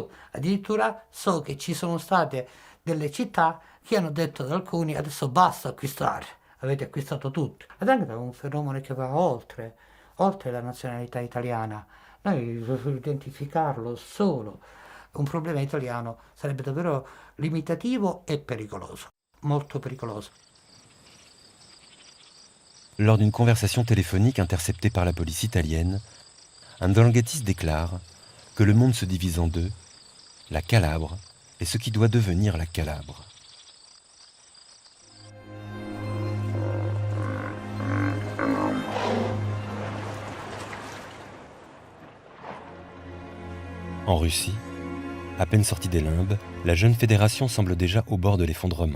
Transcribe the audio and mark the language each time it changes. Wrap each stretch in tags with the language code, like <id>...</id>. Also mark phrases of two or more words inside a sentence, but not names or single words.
<it>Addirittura so che ci sono state delle città che hanno detto ad alcuni: adesso basta acquistare, avete acquistato tutto. Ed anche è un fenomeno che va oltre la nazionalità italiana. Noi identificarlo solo un problema italiano sarebbe davvero limitativo e pericoloso, molto pericoloso.</it> <fr>Lors d'une conversation téléphonique interceptée par la police italienne, un Ndrangheta déclare que le monde se divise en deux, la Calabre et ce qui doit devenir la Calabre. En Russie, à peine sortie des limbes, la jeune fédération semble déjà au bord de l'effondrement.</fr>